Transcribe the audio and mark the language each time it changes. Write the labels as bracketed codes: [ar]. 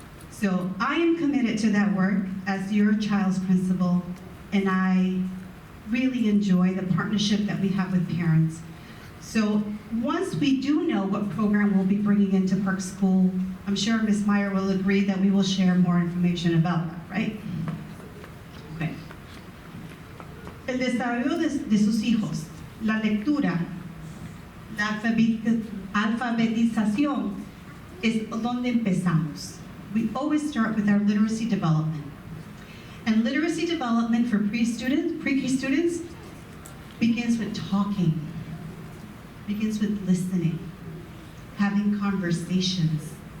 [en] So I am committed to that work as your child's principal, and I really enjoy the partnership that we have with parents. So once we do know what program we'll be bringing into Park School, I'm sure Ms. Meyer will agree that we will share more information about that, right? Okay. [es] El desarrollo de sus hijos, la lectura, la alfabetización es donde empezamos. [en] We always start with our literacy development. And literacy development for pre-K students begins with talking, begins with listening, having conversations.